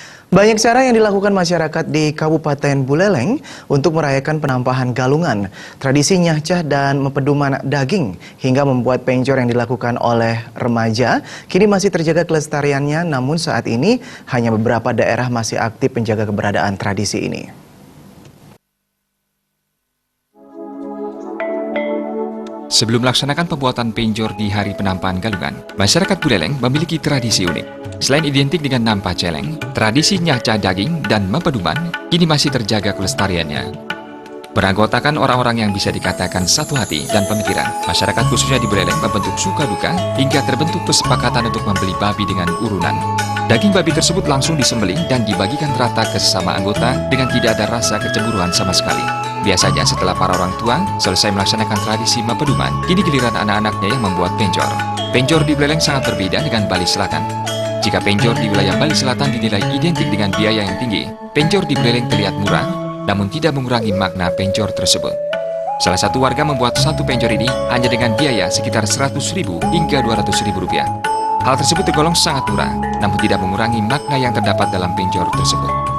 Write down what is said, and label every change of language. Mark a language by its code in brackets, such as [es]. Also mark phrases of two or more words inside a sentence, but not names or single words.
[id] Banyak cara yang dilakukan masyarakat di Kabupaten Buleleng untuk merayakan penampahan galungan, tradisi nyahcah dan mempeduman daging, hingga membuat penjor yang dilakukan oleh remaja kini masih terjaga kelestariannya, namun saat ini hanya beberapa daerah masih aktif menjaga keberadaan tradisi ini. Sebelum melaksanakan pembuatan penjor di hari penampahan galungan, masyarakat Buleleng memiliki tradisi unik. Selain identik dengan [ban] nampa celeng, [id] tradisi nyahcah daging dan mempeduman kini masih terjaga kelestariannya. Beranggotakan orang-orang yang bisa dikatakan satu hati dan pemikiran, masyarakat khususnya di Buleleng membentuk suka duka hingga terbentuk kesepakatan untuk membeli babi dengan urunan. Daging babi tersebut langsung disembelih dan dibagikan rata ke sesama anggota dengan tidak ada rasa kecemburuan sama sekali. Biasanya setelah para orang tua selesai melaksanakan tradisi mempeduman, kini giliran anak-anaknya yang membuat penjor. Penjor di Buleleng sangat berbeda dengan Bali Selatan. Jika penjor di wilayah Bali Selatan dinilai identik dengan biaya yang tinggi, penjor di Buleleng terlihat murah, namun tidak mengurangi makna penjor tersebut. Salah satu warga membuat satu penjor ini hanya dengan biaya sekitar Rp100.000 hingga Rp200.000. Hal tersebut tergolong sangat murah, namun tidak mengurangi makna yang terdapat dalam penjor tersebut.